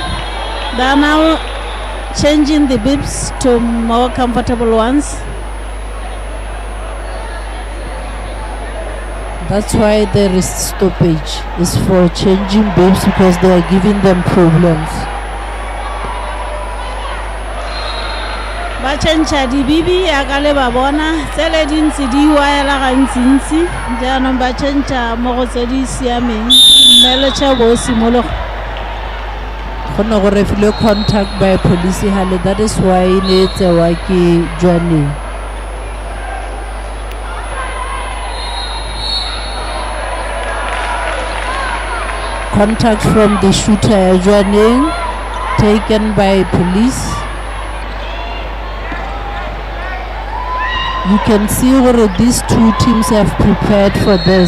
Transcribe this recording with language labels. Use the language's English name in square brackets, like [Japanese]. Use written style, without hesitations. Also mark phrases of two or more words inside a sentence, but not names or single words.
[English] They are now changing the beeps to more comfortable ones. That's why there is stoppage. It's for changing beeps because they are giving them problems. [Tswana] Ba change di bibi ya kale ba bona tsele dintsi di waela gantsi jaanong ba change mo go tse di siameng mmele cha bo simolo Go ne go refile [English] contact by police [Tswana] hale, [English] that is why [Tswana] ne tsewa ke Johnny. [English] Contact from the shooter Johnny taken by police. You can see where these two teams have prepared for this.